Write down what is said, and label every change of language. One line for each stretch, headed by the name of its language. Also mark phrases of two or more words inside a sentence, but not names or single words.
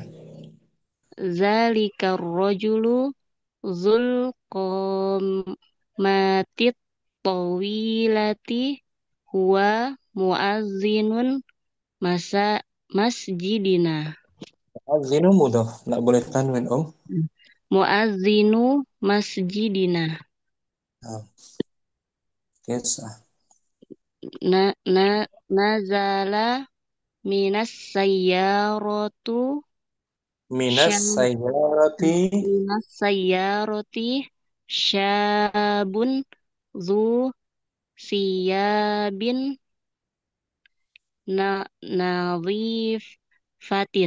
Arabic: ذلك الرجل ذو القامة الطويلة هو مؤذن مسـ مسجدنا مؤذن مضاف.
Indonesian: Nggak boleh tanwin, Om.
Arabic: مؤذن مسجدنا
Indonesian: Nah, kisah.
Arabic: نـ نـ نزل من السيارة من السيارة. من السيارة شاب ذو ثياب نـ نظيفة